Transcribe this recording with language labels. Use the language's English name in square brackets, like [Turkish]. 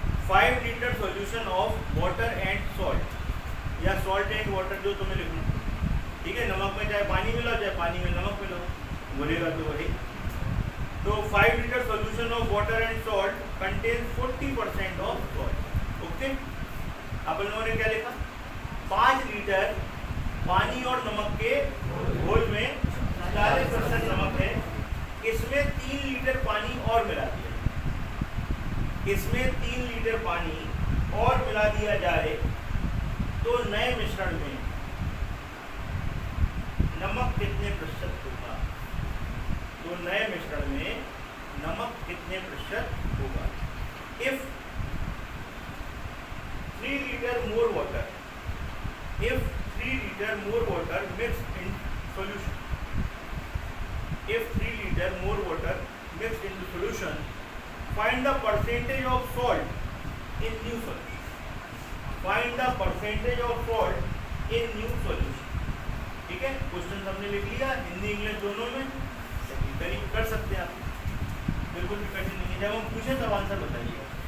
[English] 5 liter solution of water and salt, या salt and water [Hindi] जो तुम्हें लिखना, ठीक है। नमक में चाहे पानी मिलाओ चाहे पानी में नमक मिलाओ, बोलेगा तो वही। [English] तो 5 liter solution of water and salt contains 40% of salt. [Hindi] Okay, अपन लोगों ने क्या लिखा, 5 लीटर पानी और नमक के घोल में 40% नमक है। इसमें 3 लीटर पानी और मिला दिया, इसमें 3 लीटर पानी और मिला दिया जाए तो नए मिश्रण में नमक कितने प्रतिशत होगा। तो नए मिश्रण में नमक कितने प्रतिशत होगा। [English] If 3 liter more water, if 3 liter more water mixed in solution, if 3 liter more water mixed into solution, find the percentage of salt in new solution. Find the percentage of salt in new solution. [Hindi] ठीक है, question हमने लिख लिया, Hindi English दोनों में, करीब कर सकते हैं आप, बिल्कुल भी कठिन नहीं है। जब हम पूछे तब आंसर बताइएगा।